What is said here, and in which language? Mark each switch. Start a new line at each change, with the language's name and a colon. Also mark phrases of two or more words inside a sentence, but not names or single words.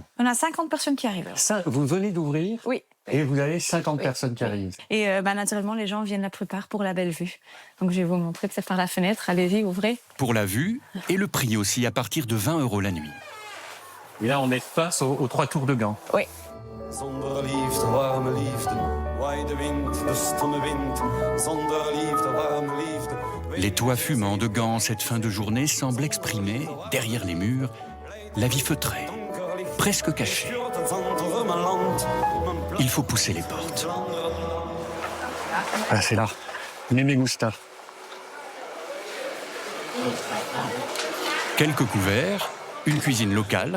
French: On a 50 personnes qui arrivent. Vous venez d'ouvrir? Oui. Et vous avez 50 personnes qui arrivent. Et naturellement, les gens viennent la plupart pour la belle vue. Donc je vais vous montrer peut-être par la fenêtre. Allez-y, ouvrez. Pour la vue et le prix aussi, à partir de 20 € la nuit. Et là, on est face aux 3 tours de Gand. Oui.
Dutch: Zonder liefde, warme liefde, waai de wind, de stomme wind. Zonder liefde, warme liefde.
French: Les toits fumants de Gand, cette fin de journée, semblent exprimer, derrière les murs, la vie feutrée, presque cachée. Il faut pousser les portes. Ah, c'est là.
Spanish: Me gusta.
French: Quelques couverts, une cuisine locale.